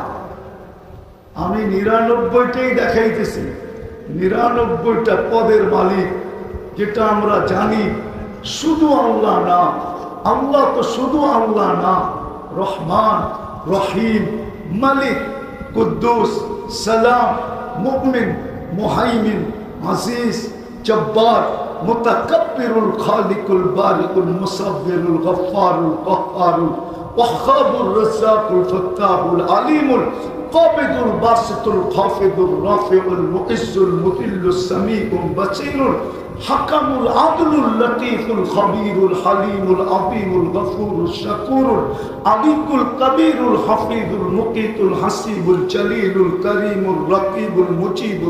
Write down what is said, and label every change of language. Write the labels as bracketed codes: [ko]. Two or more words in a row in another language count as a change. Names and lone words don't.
[bn] আমি 99টাই দেখাইতেছি, 99টা পদের মালিক, যেটা আমরা জানি শুধু আল্লাহ না। আল্লাহ তো শুধু আল্লাহ না, রহমান, রহিম, মালিক, কুদ্দুস, সালাম, মুমিন, মুহাইমিন, আজিজ, জব্বার, [ar] المتكبر الخالق البارئ المصور الغفار القهار الوهاب الرزاق الفتاح العليم القابض الباسط الخافض الرافع, المعز المذل السميع البصير الحكم العدل اللطيف الخبير الحليم العظيم الغفور الشكور العلي الكبير الحفيظ المقيت, الحسيب الجليل الكريم الرقيب المجيب,